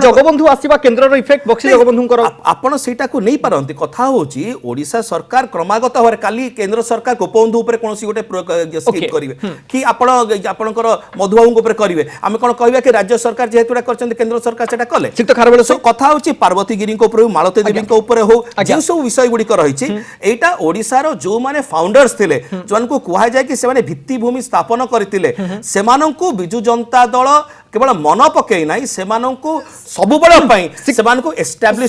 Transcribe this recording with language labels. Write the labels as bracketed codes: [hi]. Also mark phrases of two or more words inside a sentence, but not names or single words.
[or] ଜଗବନ୍ଧୁ ଆସିବା କେନ୍ଦ୍ରର ଇଫେକ୍ଟ ବକ୍ସି ଜଗବନ୍ଧୁଙ୍କର ଆପଣ ସେଇଟାକୁ ନେଇ ପାରନ୍ତି କଥା ହଉଛି ଓଡିଶା ସରକାର କ୍ରମାଗତ ଭାବରେ କାଲି କେନ୍ଦ୍ର ସରକାର ଗୋପବନ୍ଧୁ ଉପରେ କୌଣସି ଗୋଟେ ସ୍କିମ୍ Okay. କରିବେ କି ଆପଣଙ୍କର ମଧୁବାବୁଙ୍କ ଉପରେ କରିବେ ଆମେ କଣ କହିବା କି ରାଜ୍ୟ ସରକାର ଯେହେତୁ ଏଟା କରିଛନ୍ତି କେନ୍ଦ୍ର ସରକାର ସେଟା କଲେ ঠিক তো খারাপ So, କଥା ହଉଛି ପାର୍ବତୀ ଗିରିଙ୍କ ଉପରେ ହଉ ମାଳତୀ ଦେବୀଙ୍କ ଉପରେ ହଉ ଯେଉଁ ସବୁ ବିଷୟ ଗୁଡିକ ରହିଛି ଏଇଟା ଓଡିଶାର ଯୋଉମାନେ ଫାଉଣ୍ଡର୍ସ ଥିଲେ ଯୋମାନଙ୍କୁ କୁହାଯାଏ କି ସେମାନେ ଭିତ୍ତିଭୂମି ସ୍ଥାପନ କରିଥିଲେ ସେମାନଙ୍କୁ ବିଜୁ ଜନତା ଦଳ କେବଳ ମନ ପକେଇ ନାହିଁ ସେମାନଙ୍କୁ ସବୁବେଳ ପାଇଁ ସେମାନଙ୍କୁ ଏଷ୍ଟାବ୍ଲିଶ